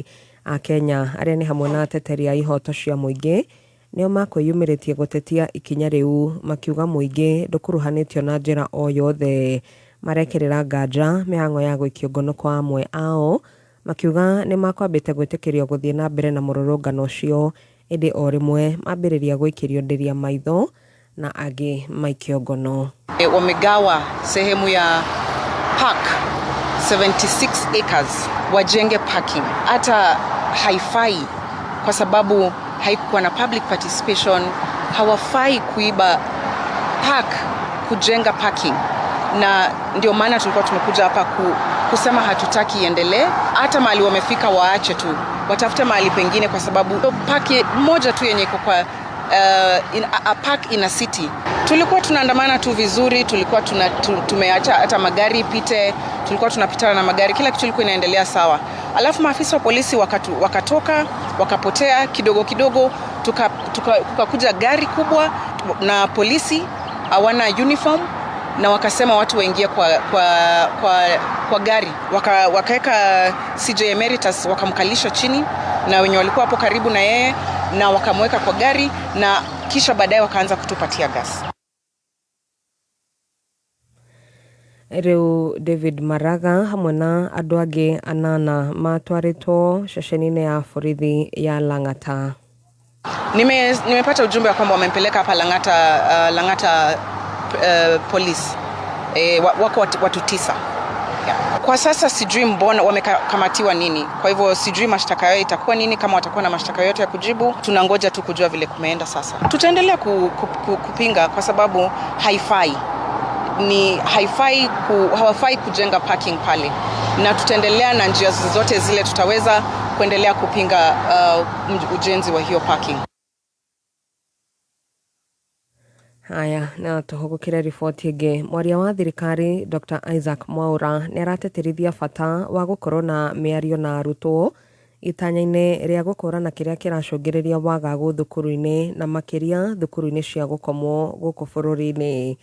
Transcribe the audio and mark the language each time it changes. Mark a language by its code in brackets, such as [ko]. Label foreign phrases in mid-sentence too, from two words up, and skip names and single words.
[ki] A Kenya aria ni hamwe na ateteri a ihoto cia muingi nio makwiyumiritie gutetia ikinya riu makiuga muingi ndukuruhanitio na njira o yothe. Marekerera nganja mihango ya gwikio ngono kwa amwe ao makiuga ni makwambite gwitikirio guthie na mbere na mururungano ucio indi o rimwe mambiriria gwikirio ndiria maitho na angi maikio ngono. [sw] Wamegawa sehemu ya park 76 acres wajenge parking. Hata haifai kwa sababu haikuwa na [en] public participation, [sw] hawafai kuiba kujenga parking. Na ndio maana tulikuwa tumekuja hapa kusema hatutaki iendelee. Hata mahali wamefika waache tu, watafute mahali pengine, kwa sababu park moja tu yenye iko kwa [en] a park in a city. [sw] Tulikuwa tunaandamana tu vizuri, tulikuwa tumeacha hata magari pite, tulikuwa tunapitana na magari, kila kitu kilikuwa inaendelea sawa. Alafu maafisa wa polisi wakatoka, wakapotea kidogo kidogo, tukakuja gari kubwa na polisi hawana uniform, na wakasema watu waingie kwa gari. Wakaweka CJ Emeritus, wakamkalisha chini na wenye walikuwa hapo karibu na yeye, na wakamweka kwa gari, na kisha baadaye wakaanza kutupatia gas. [ki] Riu David Maraga hamwe na andu angi 8 matwaritwo ceceni-ini ya borithi ya Lang'ata. [sw] Nimepata ujumbe kwamba wamempeleka hapa Lang'ata police. Wako watu 9. Yeah. Kwa sasa sijui mbona wamekamatiwa nini. Kwa hivyo sijui mashtaka yao itakuwa nini, kama watakuwa na mashtaka yote ya kujibu. Tunangoja tu kujua vile kumeenda sasa. Tutaendelea kupinga kwa sababu hawafai kujenga parking pale. Na tutaendelea na njia zote zile tutaweza kuendelea kupinga ujenzi wa hiyo parking. Haya, [ki] na tuhugukire riboti ingi. Mwaria wa thirikari Dr. Isaac Mwaura ni arateterithia bata wa gukorwo na miario na arutwo itanya-ini ria gukorana kiria kiracungiriria wagagu thukuru-ini na makiria thukuru-ini cia gukomwo guku bururi-ini.